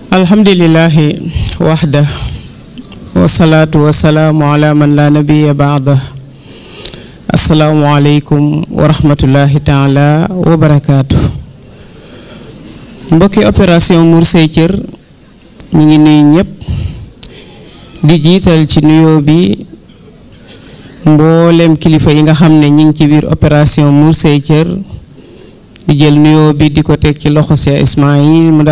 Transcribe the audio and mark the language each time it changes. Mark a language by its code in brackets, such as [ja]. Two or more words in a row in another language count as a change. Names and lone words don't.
[ar] الحمد لله وحده والصلاة والسلام على من لا نبي بعده. السلام عليكم ورحمة الله تعالى وبركاته. [wo] Mbokki opération Mour Say Cër ñi ngi nuyu ñëpp di jiital ci nuyoo bi mboolem kilifa yi nga xam ne ñi ngi ci biir opération Mour Say Cër di jël nuyoo bi di ko teg ci loxo Cheikh Ismaïl mu